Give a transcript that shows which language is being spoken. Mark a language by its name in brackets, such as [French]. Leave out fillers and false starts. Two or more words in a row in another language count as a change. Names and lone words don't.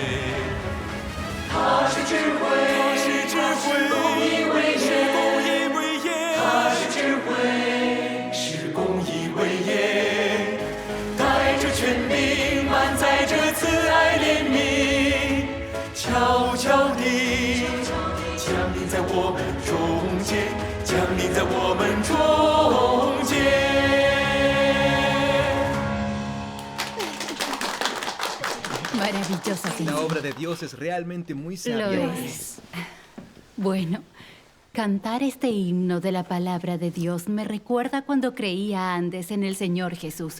[Chinese] 他是智慧，他是智慧，公义威严，他是智慧，是公义威严，带着权柄，满载着慈爱怜悯，悄悄地降临在我们中间，降临在我们中间。 [Spanish] Maravillosa, señor. La obra de Dios es realmente muy sabia. Lo es. Bueno, cantar este himno de la palabra de Dios me recuerda cuando creía antes en el Señor Jesús.